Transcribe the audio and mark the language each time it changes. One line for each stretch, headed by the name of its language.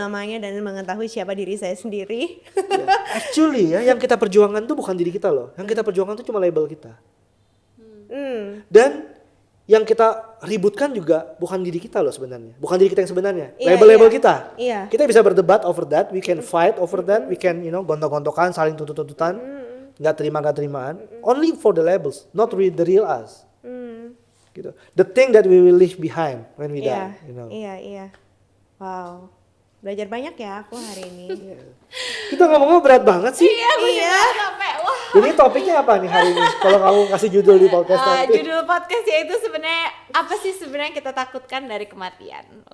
Indonesian: namanya dan mengetahui siapa diri saya sendiri. Actually ya, yang kita perjuangkan tuh bukan diri kita loh. Yang kita perjuangkan tuh cuma label kita. Dan yang kita ributkan juga bukan diri kita loh sebenarnya. Bukan diri kita yang sebenarnya. Label-label kita. Iya. Kita bisa berdebat
English: over that. We can fight over that. We can
Indonesian: gontok-gontokan, saling tuntut-tuntutan. Nggak terima-terimaan.
English: Only for the labels. Not the real us. Gitu. The thing that we will leave behind when we die. You know.
Indonesian: Iya. Wow. Belajar banyak ya aku hari ini. Kita ngomongnya berat banget sih. Iya, gue juga sampai wah. Jadi topiknya apa nih hari ini? Kalau kamu kasih judul di podcast nanti. Judul podcastnya itu sebenarnya apa sih sebenarnya kita takutkan dari kematian?